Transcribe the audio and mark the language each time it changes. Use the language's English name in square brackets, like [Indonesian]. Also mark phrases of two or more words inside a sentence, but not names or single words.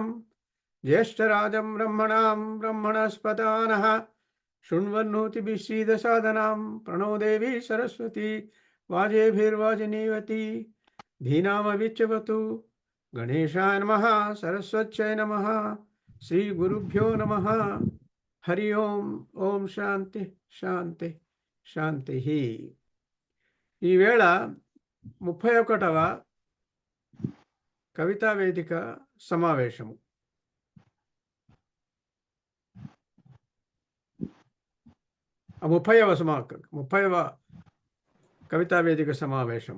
[Sanskrit] ज्येष्ठराजं ब्रह्मणां ब्रह्मणस्पदानः शृण्वन्नोतिभिश्रीदसादनां प्रणो देवी सरस्वती वाजेभिर्वाजिनीवती धीनामविच्यवतु गणेशाय नमः सरस्वत्यै नमः श्रीगुरुभ्यो नमः हरि ओं ओं शांति शांति శాంతి. [Telugu] ఈవేళ 31వ కవితా వేదిక సమావేశము. ఆ 30వ కవితా వేదిక సమావేశము.